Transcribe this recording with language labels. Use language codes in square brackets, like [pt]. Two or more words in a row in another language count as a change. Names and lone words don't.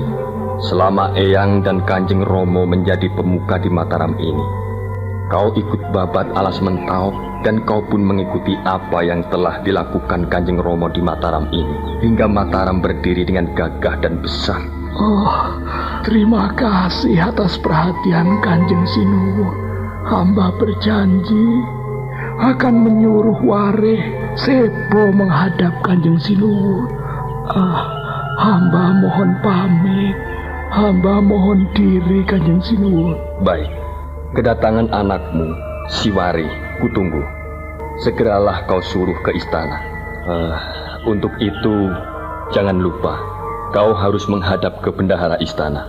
[id] Selama Eyang dan Kanjeng Romo menjadi pemuka di Mataram ini, kau ikut babat alas mentau dan kau pun mengikuti apa yang telah dilakukan Kanjeng Romo di Mataram ini, hingga Mataram berdiri dengan gagah dan besar. Oh, terima kasih atas perhatian Kanjeng Sinuwun. Hamba berjanji akan menyuruh Wareh Sepo menghadap Kanjeng Sinuwun. Hamba mohon pamit. Hamba mohon diri Kanjeng Sinuwun. Baik, kedatangan anakmu, Siwari, kutunggu. Segeralah kau suruh ke istana. Untuk itu, jangan lupa, kau harus menghadap ke bendahara istana.